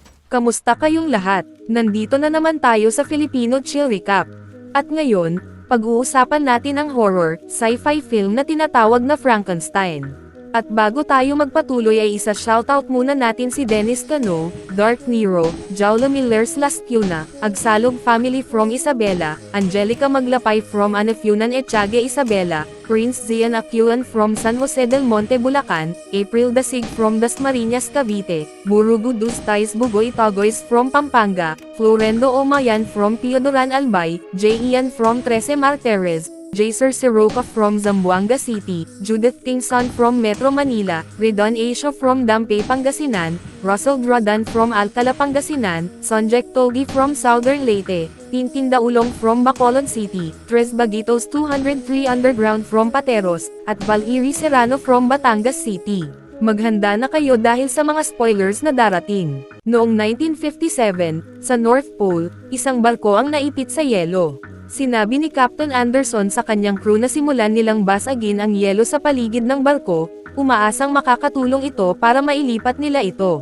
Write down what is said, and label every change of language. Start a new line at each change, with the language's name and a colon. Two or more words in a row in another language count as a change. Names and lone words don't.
Filipino: Kamusta kayong lahat? Nandito na naman tayo sa Filipino Chill Recap. At ngayon, pag-uusapan natin ang horror,
English: sci-fi film
Filipino: na tinatawag na Frankenstein. At bago tayo magpatuloy ay isa-shoutout muna natin si Dennis Cano, Dark Nero, Jaula Millers Lascuna, Agsalog Family from Isabela, Angelica Maglapay from Anafunan Echague Isabela, Prince Zian Aculan from San Jose del Monte Bulacan, April Dasig from Dasmariñas Cavite, Burugu Tais Bugoy Tagoys from Pampanga, Florendo Omayan from Piodoran Albay, J. Ian from Trece Martires, Jaser Siroca from Zamboanga City, Judith Kingson from Metro Manila, Redon Asia from Dampe Pangasinan, Russell Dradan from Alcala Pangasinan, Sonjek Togi from Southern Leyte, Tintin Daulong from Bacolod City, Tres Baguitos 203 Underground from Pateros, at Valiri Serrano from Batangas City. Maghanda na kayo dahil sa mga spoilers na darating. Noong 1957, sa North Pole, isang barko ang naipit sa yelo. Sinabi ni Captain Anderson sa kanyang crew na simulan nilang basagin ang yelo sa paligid ng barko, umaasang makakatulong ito para mailipat nila ito.